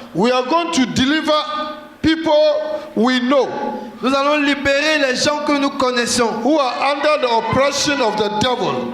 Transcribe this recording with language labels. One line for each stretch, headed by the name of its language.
English: we are going to deliver people we know
French: nous allons libérer les gens que nous connaissons,
English: who are under the oppression of the devil.